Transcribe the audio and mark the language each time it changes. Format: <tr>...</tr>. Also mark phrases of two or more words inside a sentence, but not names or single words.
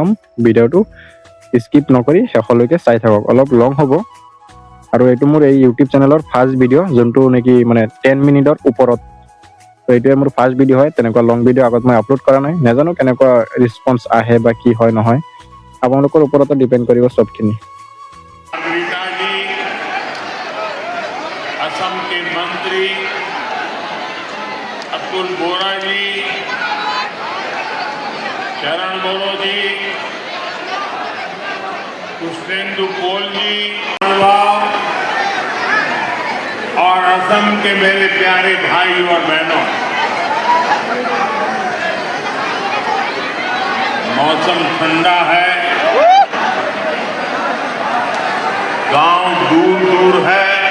<as>ভিডিঅ'টো স্কিপ নকৰি শেষলৈকে চাই থাকক, অলপ লং হ'ব। আৰু এইটো মোৰ এই</as> <en>YouTube channelৰ first video',</en> <as>যোনটো নেকি মানে 10 মিনিটৰ ওপৰত। তো এইটোৱে মোৰ</as> <en>first video'</en> <as>হয়, তেনেকুৱা</as> <en>long video'</en> <as>আগত মই আপলোড কৰা নাই। নাজানো কেনেকুৱা ৰেছপন্স আহে বা কি হয় নহয়, আপোনালোকৰ ওপৰতো ডিপেণ্ড কৰিব চবখিনি।</as> <hi>असम के मंत्री अतुल बोरा जी, चरण बोरो जी, कृष्णेंदु पोल जी, और असम के मेरे प्यारे भाई और बहनों, मौसम ठंडा है, गांव दूर दूर है।</hi>